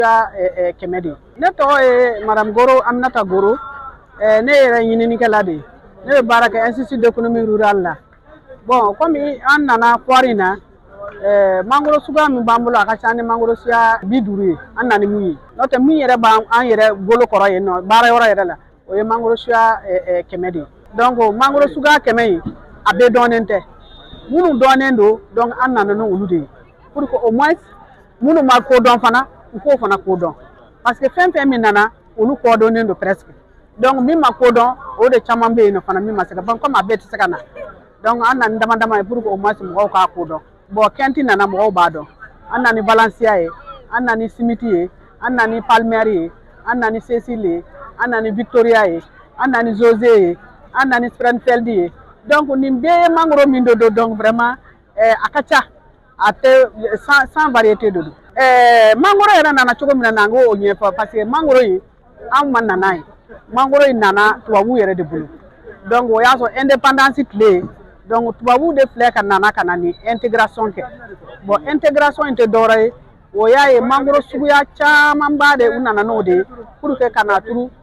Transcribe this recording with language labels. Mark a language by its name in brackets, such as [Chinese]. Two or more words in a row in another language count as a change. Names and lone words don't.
[Bambara] kɛmɛ de ne tɔgɔ ye madame Goro Aminata Goro ne yɛrɛ ɲininikɛla de ne bɛ baara kɛ [French] Institut d'économie rurale [Bambara] la bon komi an nana foire in na mangoro suguya min b'an bolo a ka ca ni mangoro suguya 50 ye an nana ni mun ye n'o tɛ min yɛrɛ b'an yɛrɛ bolo kɔrɔ yen nɔ baara yɔrɔ yɛrɛ la o ye mangoro suguya 100 de ye donc mangoro suguya 100 in a bɛɛ dɔnnen tɛ minnu dɔnnen don donc an nana n'olu de ye [French] pour que au moins [Bambara] minnu ma kodɔn fana u k'o fana kodɔn [French] parce que [Bambara] fɛn fɛn min nana olu kodɔnnen don presque donc min ma kodɔn o de caman bɛ yen nɔ fana min ma se ka ban comme a bɛɛ tɛ se ka na donc an nana dama dama ye [French] pour que au moins [Bambara] mɔgɔw k'a kodɔn bon kɛnti nana mɔgɔw b'a dɔn an nana ni Valencia ye an nana ni Simiti ye an nana ni Palmer ye an nana ni Cécile ye an nana ni Victoria ye an nana ni José ye an nana ni Springfield ye donc nin bɛɛ ye mangoro min do [French] donc vraiment [Bambara] a ka ca a tɛ [French] sans variété [Bambara] de don mangoro yɛrɛ nana cogo min na n k'o ɲɛfɔ [French] parce que [Bambara] mangoro in an ma nana ye mangoro in nana tubabuw yɛrɛ de bolo donc o y'a sɔrɔ indépendance tile donc tubabuw de filɛ ka nana ka na ni intégration kɛ bon intégration in tɛ dɔwɛrɛ ye o y'a ye mangoro suguya camanba de u nana n'o de ye [French] pour que [Bambara] ka n'a